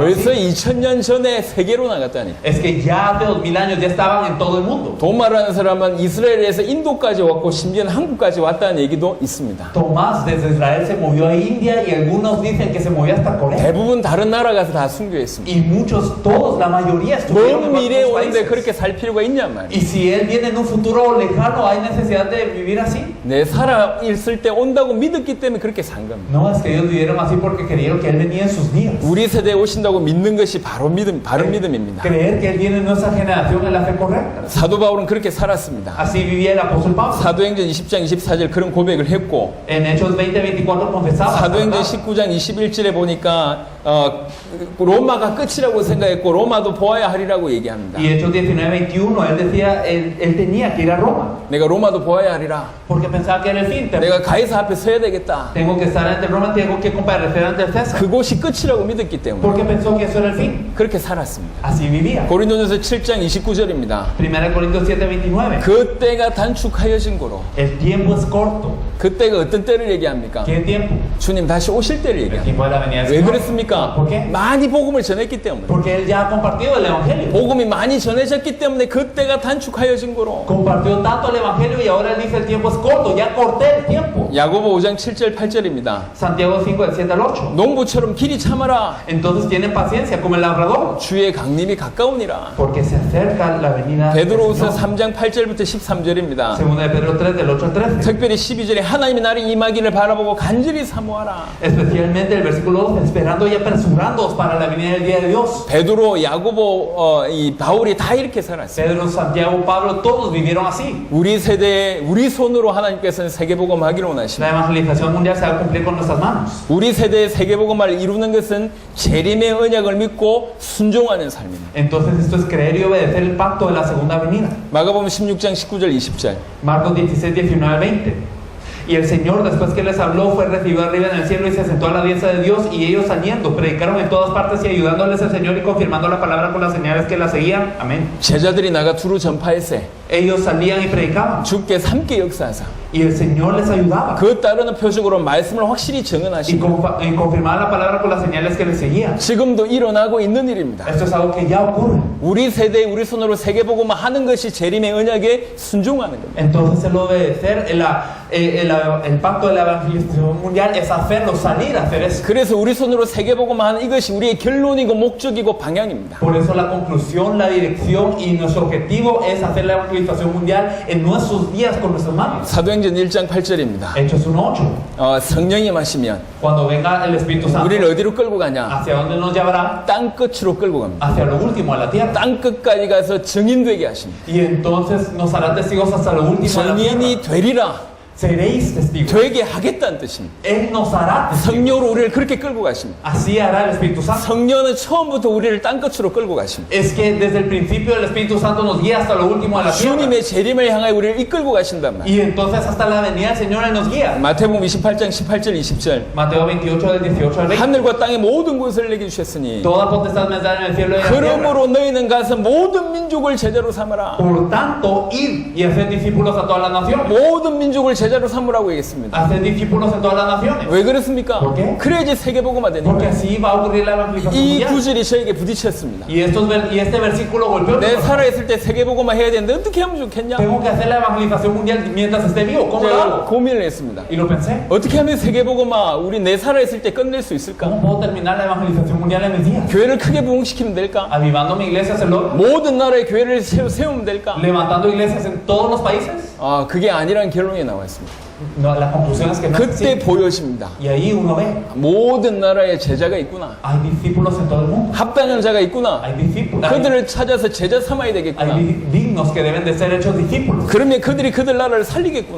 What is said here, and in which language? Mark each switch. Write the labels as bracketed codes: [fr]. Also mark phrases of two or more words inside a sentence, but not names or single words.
[ko] 벌써 [es] así. [ko] 2000년 전에 세계로 나갔다니. [es] Es que ya hace 2000 años ya estaban en todo el mundo. [ko] 도마라는 사람은 이스라엘에서 인도까지 왔고 심지어는 한국까지 왔다는 얘기도 있습니다. [es] Tomás desde Israel se movió a India y algunos dicen que se movió hasta Corea. [ko] 대부분 다른 나라 가서 다 순교했습니다. [es] Y muchos, todos, la mayoría estuvieron [ko] 먼 [es] en [ko] 미래에 [es] otros [ko] 오는데 [es] países. [ko] 그렇게 살 필요가 있냔 말이에요. [es] Y si Él viene en un futuro lejano, ¿hay necesidad de vivir así? [ko] 내 살아 있을 때 온다고 믿었기 때문에 그렇게 산 겁니다. [es] No, es que ellos vivieron así porque creyeron que Él venía en sus días. [ko] 우리 세대에 오신다고 믿는 것이 바른 믿음입니다. [es] Creer que Él viene en nuestra generación es la fe correcta. [ko] 사도 바울은 그렇게 살았습니다. [es] Así vivía el apóstol Pablo. [ko] 사도행전 20장 24절 그런 고백을 했고, [es] En Hechos 20:24 confesaba. [ko] 사도행전 [es] ¿verdad? [ko] 19장 21절에 보니까 로마가 끝이라고 생각했고 로마도 보아야 하리라고 얘기합니다. [es] Y Hechos 19:21 él decía, él tenía que ir a Roma [ko] 내가 로마도 보아야 하리라. [es] porque pensaba que era el fin. [ko] 내가 가이사 앞에 서야 되겠다. [es] Tengo que estar ante Roma, tengo que comparecer ante el César. [ko] 그곳이 끝이라고 믿었기 때문에 [es] Porque pensó que eso era el fin. [ko] 그렇게 살았습니다. [es] Así vivía. [ko] 고린도전서 7장 29절입니다. [es] 1 Corintios 7:29. [ko] 그때가 단축하여진 거로. [es] El tiempo es corto. [ko] 그때가 어떤 때를 얘기합니까? [es] ¿Qué tiempo? [ko] 주님 다시 오실 때를 [es] El [ko] 얘기합니다. [es] tiempo de la venida del [ko] 왜 [es] Señor. [ko] 그랬습니까? [es] ¿Por qué? [ko] 많이 복음을 전했기 때문에. [es] Porque él ya ha compartido el evangelio. [ko] 복음이 많이 전해졌기 때문에 그때가 단축하여진 거로. [es] Compartió tanto el evangelio y ahora él dice el tiempo es corto. Ya corté el tiempo. [ko] 야고보 5장 7절 8절입니다. [es] Santiago 5 del 7 al 8. [ko] 농부처럼 길이 참아라. [es] Entonces tienen paciencia como el labrador. [ko] 주의 강림이 가까우니라. [es] Porque se acerca la venida del [ko] 베드로후서 [es] Señor. [ko] 3장 8절부터 13절입니다. [es] Segunda de Pedro 3 del 8 al 13. [ko] 특별히 12절에 하나님의 날이 임하기를 바라보고 간절히 사모하라. [es] Especialmente el versículo 12, esperando y apresurándoos para la venida del día de Dios. [ko] 베드로, 야고보, 이 바울이 다 이렇게 살았어요. [es] Pedro, Santiago, Pablo, todos vivieron así. [ko] 우리 세대에 우리 손으로 하나님께서는 세계복음 하기를 원하십니다. [es] La evangelización mundial se va a cumplir con nuestras manos. [ko] 우리 세대의 세계복음을 이루는 것은 재림의 언약을 믿고 순종하는 삶입니다. [es] Entonces esto es creer y obedecer el pacto de la segunda venida. [ko] 마가복음 16장 19절 20절. [es] Marcos 16, 19 al 20. Y el Señor, después que les habló, fue recibido arriba en el cielo y se sentó a la diestra de Dios. Y ellos saliendo, predicaron en todas partes y ayudándoles el Señor y confirmando la palabra con las señales que la seguían. Amén. [ko] 제자들이 나가 두루 전파했세. [es] Ellos salían y predicaban. [ko] 주께 함께 역사하사. [es] Y el Señor les ayudaba. [ko] 그 따르는 표적으로 말씀을 확실히 [es] Y [ko] 증언하시고 [es] confirmaban la palabra con las señales que les seguían. [ko] 지금도 일어나고 있는 일입니다. [es] Esto es algo que ya ocurre. [ko] 우리 세대에 우리 손으로 세계복음을 하는 것이 재림의 언약에 순종하는 겁니다. [es] Entonces el obedecer, el pacto de la evangelización mundial es hacerlo, salir a hacer eso. [ko] 그래서 우리 손으로 세계복음을 하는 이것이 우리의 결론이고 목적이고 방향입니다. [es] Por eso la conclusión, la dirección y nuestro objetivo es hacer la evangelización mundial en nuestros días con nuestras manos. [ko] 사도행전 1장 8절입니다. [es] Hechos 1:8. [ko] 성령이 마시면 [es] Cuando venga el Espíritu Santo, [ko] 우리를 어디로 끌고 가냐? [es] ¿hacia dónde nos llevará? [ko] 땅 끝으로 끌고 갑니다. [es] Hacia lo último de la tierra. [ko] 땅 끝까지 가서 증인되게 하십니다. [es] Y entonces nos hará testigos hasta lo último de la tierra. [ko] 증인이 되리라. [es] Seréis testigos. [ko] 되게 하겠다는 뜻입니다. [es] Él nos hará testigos. [ko] 성령으로 우리를 그렇게 끌고 가십니다. [es] Así hará el Espíritu Santo. [ko] 성령은 처음부터 우리를 땅 끝으로 끌고 가십니다. [es] Es que desde el principio el Espíritu Santo nos guía hasta lo último de la tierra. [ko] 주님의 재림을 향하여 우리를 이끌고 가신단 말이에요. [es] Y entonces hasta la venida del Señor Él nos guía. [ko] 마태복음 28장 18절 20절. [es] Mateo 28 del 18 al 20. [ko] 하늘과 땅의 모든 것을 내게 주셨으니 [es] Toda potestad me da en el cielo y en la tierra. [ko] 그러므로 너희는 가서 모든 민족을 제자로 삼으라. [es] Por tanto, id y haced discípulos a todas las naciones. [ko] 모든 민족을 제자로 삼으라고 얘기했습니다. [es] Haced discípulos en todas las naciones. [ko] 왜 그렇습니까? [es] ¿Por qué? [ko] 그래야지 세계복음화 되는 [es] Porque [ko] 거예요. [es] así va a ocurrir la evangelización [ko] 이 [es] mundial. [ko] 구절이 저에게 부딪혔습니다. [es] Y este versículo golpeó mi [ko] 내 [es] corazón. [ko] 살아있을 때 세계복음화 해야 되는데 어떻게 하면 좋겠냐? [es] Tengo que hacer la evangelización mundial mientras esté vivo. ¿Cómo lo [ko] 제가 [es] hago? [ko] 고민을 했습니다. [es] Y lo pensé. [ko] 어떻게 하면 세계복음화 우리 내 살아있을 때 끝낼 수 있을까? [es] ¿Cómo puedo terminar la evangelización mundial en mis días? [ko] 교회를 크게 부흥시키면 될까? [es] Avivando mi iglesia, hacerlo, [ko] 모든 나라의 교회를 세우면 될까? [es] levantando iglesias en todos los países. [ko] 그게 아니라는 결론이 나와 있습니다. [es] No, la conclusión es que no es [ko] 그때 [es] así. [ko] 보여집니다. [es] Y ahí uno ve, [ko] 모든 나라에 제자가 있구나. [es] hay discípulos en todo el mundo. [ko] 합당한 자가 있구나. [es] Hay discípulos. [ko] 그들을 찾아서 제자 삼아야 되겠구나. [es] Hay dignos que deben de ser hechos discípulos. [ko] 그러면 그들이 그들 나라를 살리겠구나.